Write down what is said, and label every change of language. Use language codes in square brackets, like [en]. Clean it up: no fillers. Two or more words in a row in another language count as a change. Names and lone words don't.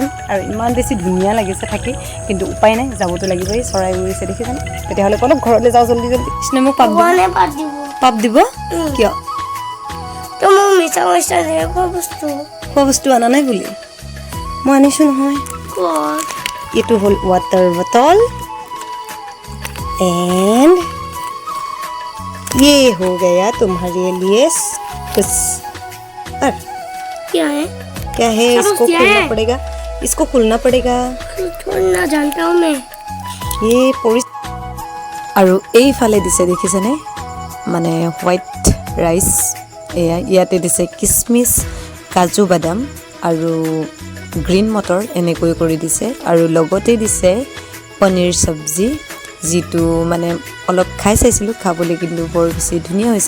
[as] আৰু ইমান বেছি ধুনীয়া লাগিছে থাকি, কিন্তু উপায় নাই, যাবতো লাগিবই। চৰাই উৰিছে দেখিছেনে? তেতিয়াহ'লে অলপ ঘৰলৈ যাওঁ জল্দি জল্দি। কৃষ্ণই মোক পাপ দিব কিয়? খোৱা বস্তু অনা নাই বুলি মই আনিছোঁ নহয়। এইটো হ'ল [en] water bottle, [hi] एंड ये हो गया तुम्हारे लिए कुछ। और क्या है? इसको खोलना पड़ेगा, इसको खोलना पड़ेगा। खोलना जानता हूँ मैं। [as] ये আৰু এইফালে দিছে দেখিছেনে, মানে [en] white rice. [as] ইয়াতে দিছে কিচমিচ, কাজু বাদাম আৰু গ্ৰীণ মটৰ এনেকৈ কৰি দিছে আৰু লগতে দিছে পনীৰ চব্জি, যিটো মানে অলপ খাই চাইছিলোঁ, খাবলৈ কিন্তু বৰ বেছি ধুনীয়া হৈছে।